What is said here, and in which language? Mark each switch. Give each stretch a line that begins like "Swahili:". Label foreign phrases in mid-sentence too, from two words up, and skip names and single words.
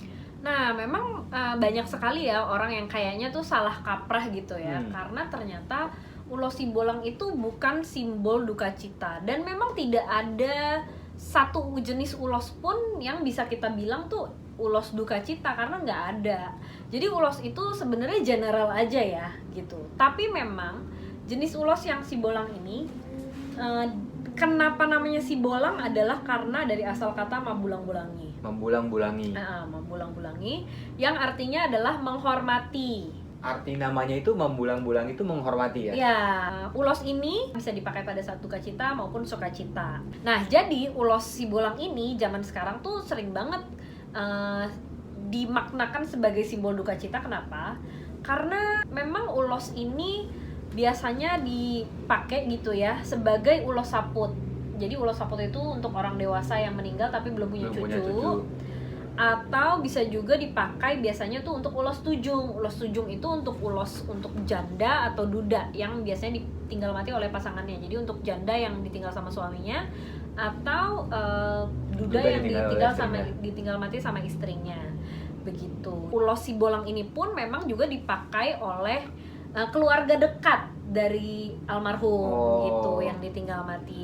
Indonesian: Nah, memang banyak sekali ya orang yang kayaknya tuh salah kaprah gitu ya, karena ternyata ulos Sibolang itu bukan simbol duka cita, dan memang tidak ada satu jenis ulos pun yang bisa kita bilang tuh ulos duka cita, karena nggak ada. Jadi ulos itu sebenarnya general aja ya gitu. Tapi memang jenis ulos yang Sibolang ini kenapa namanya Sibolang adalah karena dari asal kata mambulang-bulangi. Membulang-bulangi. Membulang-bulangi yang artinya adalah menghormati arti namanya itu membulang-bulang itu menghormati ya? Ya, ulos ini bisa dipakai pada saat duka cita maupun sukacita. Nah, jadi ulos Sibolang ini zaman sekarang tuh sering banget dimaknakan sebagai simbol duka cita. Kenapa? Karena memang ulos ini biasanya dipakai gitu ya sebagai ulos saput. Jadi ulos saput itu untuk orang dewasa yang meninggal tapi belum punya cucu. Atau bisa juga dipakai biasanya tuh untuk ulos tujung. Ulos tujung itu untuk janda atau duda yang biasanya ditinggal mati oleh pasangannya. Jadi untuk janda yang ditinggal sama suaminya atau duda yang ditinggal mati sama istrinya. Begitu. Ulos Sibolang ini pun memang juga dipakai oleh keluarga dekat dari almarhum gitu yang ditinggal mati.